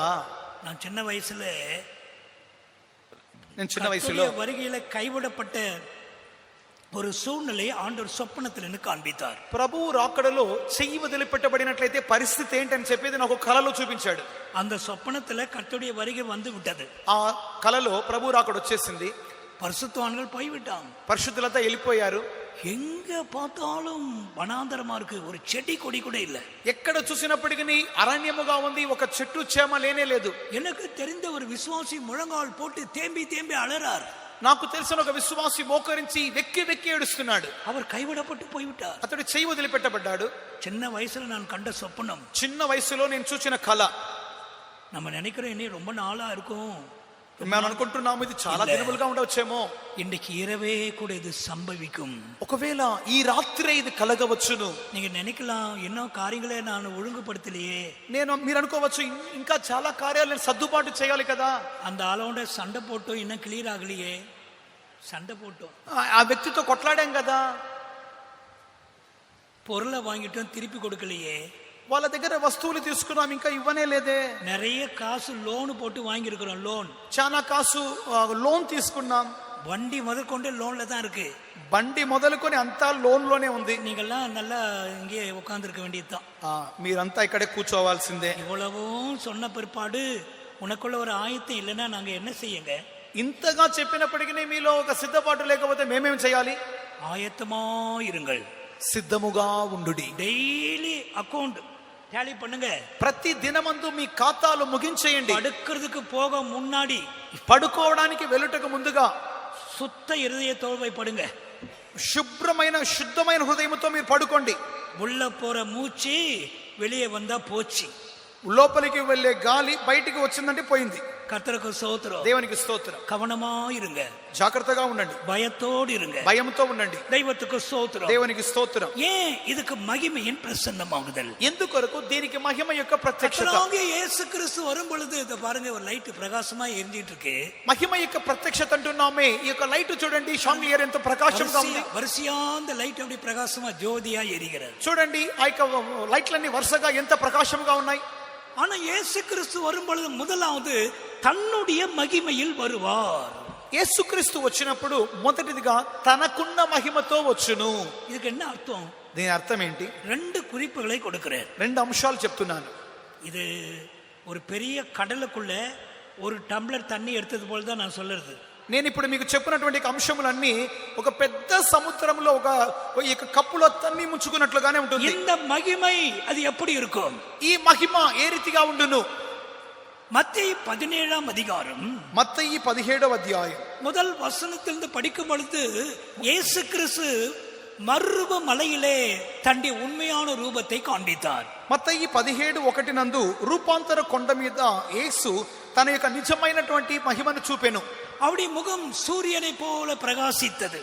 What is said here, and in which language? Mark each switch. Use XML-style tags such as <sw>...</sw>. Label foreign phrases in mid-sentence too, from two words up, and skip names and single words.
<ta>நான் சின்ன வயசுல</ta> <te>నేను చిన్న వయసులో</te> <ta>வருகையில கைவிடப்பட்ட ஒரு சூழ்நிலையை ஆண்டவர் சொப்பனத்தில் எனக்கு காண்பித்தார்.</ta> <te>ప్రభువు రాకడలో చెయ్యి వదిలిపెట్టబడినట్లయితే పరిస్థితి ఏంటని చెప్పేది నాకు కలలో చూపించాడు.</te> <ta>அந்த சொப்பனத்துல கர்த்தருடைய வருகை வந்து விட்டது.</ta> <te>ఆ కలలో ప్రభు రాకడ వచ్చేసింది.</te> <ta>பரிசுத்தவான்கள் போய்விட்டாங்க.</ta> <te>పరిశుద్ధులంతా వెళ్ళిపోయారు.</te> <ta>எங்க பார்த்தாலும் வனாந்தரமா இருக்கு. ஒரு செடி கொடி கூட இல்ல.</ta> <te>ఎక్కడ చూసినప్పటికీ అరణ్యముగా ఉంది. ఒక చెట్టు చేమ లేనే లేదు.</te> <ta>எனக்கு தெரிந்த ஒரு விசுவாசி முழங்கால் போட்டு தேம்பி தேம்பி அழறார்.</ta> <te>నాకు తెలిసిన ఒక విశ్వాసి మోకరించి వెక్కి వెక్కి ఏడుస్తున్నాడు.</te> <ta>அவர் கைவிடப்பட்டு போய்விட்டார்.</ta> <te>అతడు చెయ్యి వదిలిపెట్టబడ్డాడు.</te> <ta>சின்ன வயசுல நான் கண்ட சொப்பனம்.</ta> <te>చిన్న వయసులో నేను చూసిన కళ.</te> <ta>நம்ம நினைக்கிறோம் இனி ரொம்ப நாளா இருக்கும்.</ta> <te>మేము అనుకుంటున్నాము ఇది చాలా దినములుగా ఉండవచ్చేమో.</te> <ta>இன்றைக்கு இரவே கூட இது சம்பவிக்கும்.</ta> <te>ఒకవేళ ఈ రాత్రే ఇది కలగవచ్చును.</te> <ta>நீங்க நினைக்கலாம் இன்னும் காரியங்களே நான் ஒழுங்குபடுத்தலையே.</ta> <te>మీరు అనుకోవచ్చు ఇంకా చాలా కార్యాలు నేను సర్దుబాటు చేయాలి కదా.</te> <ta>அந்த ஆளோட சண்டை போட்டோம் இன்னும் கிளியர் ஆகலையே. சண்டை போட்டோம்,</ta> <te>ఆ వ్యక్తితో కొట్లాడాం కదా.</te> <ta>பொருளை வாங்கிட்டோம் திருப்பி கொடுக்கலையே.</ta> <te>వాళ్ళ దగ్గర వస్తువులు తీసుకున్నాం ఇంకా ఇవ్వనే లేదే.</te> <ta>நிறைய காசு லோன் போட்டு வாங்கி இருக்கிறோம். லோன்</ta> <te>చాలా కాసు లోన్ తీసుకున్నాం.</te> <ta>வண்டி முதற்கொண்டு லோன்ல தான் இருக்கு.</ta> <te>బండి మొదలుకొని అంతా లోన్ లోనే ఉంది.</te> <ta>நீங்கெல்லாம் நல்லா இங்கே உட்கார்ந்துருக்க வேண்டியதுதான்.</ta> <te>మీరంతా ఇక్కడే కూర్చోవాల్సిందే.</te> <ta>இவ்வளவும் சொன்ன பிற்பாடு உனக்குள்ள ஒரு ஆயத்தம் இல்லைன்னா நாங்க என்ன செய்யுங்க?</ta> <te>ఇంతగా చెప్పినప్పటికీ మీలో ఒక సిద్ధపాటు లేకపోతే మేమేం చేయాలి?</te> <ta>ஆயத்தமா இருங்கள்.</ta> <te>సిద్ధముగా ఉండుడి.</te> <en>daily account tally</en> <ta>பண்ணுங்க.</ta> <te>ప్రతి దినమందు మీ ఖాతాలు ముగించేయండి.</te> <ta>படுக்கிறதுக்கு போக முன்னாடி,</ta> <te>పడుకోవడానికి వెళ్ళుటకు ముందుగా</te> <ta>சுத்த இருதயத்தோடு போய் படுங்க.</ta> <te>శుభ్రమైన శుద్ధమైన హృదయంతో మీరు పడుకోండి.</te> <ta>உள்ள போற மூச்சு வெளியே வந்தா போச்சு.</ta> <te>లోపలికి వెళ్ళే గాలి బయటికి వచ్చిందంటే పోయింది.</te> <ta>கர்த்தருக்கு ஸ்தோத்திரம்.</ta> <te>దేవునికి స్తోత్రం.</te> <ta>கவனமா இருங்க.</ta> <te>జాగ్రత్తగా ఉండండి.</te> <ta>பயத்தோடு இருங்க.</ta> <te>భయంతో ఉండండి.</te> <ta>தெய்வத்துக்கு ஸ்தோத்திரம்.</ta> <te>దేవునికి స్తోత్రం.</te> <ta>ஏன் இதுக்கு மகிமையின் பிரசன்னமாகுதல்?</ta> <te>ఎందుకొరకు దీనికి మహిమ యొక్క ప్రత్యక్షత.</te> <ta>கர்த்தராகிய இயேசு கிறிஸ்து வரும் பொழுது இத பாருங்க, ஒரு லைட் பிரகாசமா எரிஞ்சிட்டு இருக்கு.</ta> <te>మహిమ యొక్క ప్రత్యక్షత అంటున్నామే. ఈ యొక్క లైట్ చూడండి, షాండిలియర్ ఎంత ప్రకాశంగా ఉంది.</te> <ta>వరుసగా அந்த லைட் அப்படி பிரகாசமா ஜோதியா எரிகிறது.</ta> <te>చూడండి ఆ యొక్క లైట్లన్నీ వరుసగా ఎంత ప్రకాశంగా ఉన్నాయి.</te> <ta>ஆனா இயேசு கிறிஸ்து வரும் பொழுது முதலாவது தன்னுடைய மகிமையில் வருவார்.</ta> <te>యేసుక్రీస్తు వచ్చినప్పుడు మొదటిదిగా తనకున్న మహిమతో వచ్చును.</te> <ta>இதுக்கு என்ன அர்த்தம்?</ta> <te>దీని అర్థం ఏంటి?</te> <ta>ரெண்டு குறிப்புகளை கொடுக்கிறேன்.</ta> <te>రెండు అంశాలు చెప్తున్నాను.</te> <ta>இது ஒரு பெரிய கடலுக்குள்ள ஒரு டம்ளர் தண்ணி எடுத்தது போல தான் நான் சொல்றது.</ta> <te>నేను ఇప్పుడు మీకు చెప్పినటువంటి అంశములన్నీ ఒక పెద్ద సముద్రంలో ఒక కప్పులో తన్ని ముంచుకున్నట్లుగానే ఉంటుంది.</te> <ta>இந்த மகிமை அது எப்படி இருக்கும்?</ta> <te>ఈ మహిమ ఏ రీతిగా ఉండును?</te> <ta>மத்தேயு 17ஆம் அதிகாரம்,</ta> <te>మత్తయి 17వ అధ్యాయం</te> <ta>முதல் வசனத்திலிருந்து படிக்கும் பொழுது இயேசு கிறிஸ்து மறுரூப மலையிலே தன்னுடைய உண்மையான ரூபத்தை காண்பித்தார்.</ta> <te>మత్తయి 17:1 నందు రూపాంతర కొండ మీద యేసు తన యొక్క నిజమైనటువంటి మహిమను చూపెను.</te> <ta>அவருடைய முகம் சூரியனை போல பிரகாசித்தது.</ta>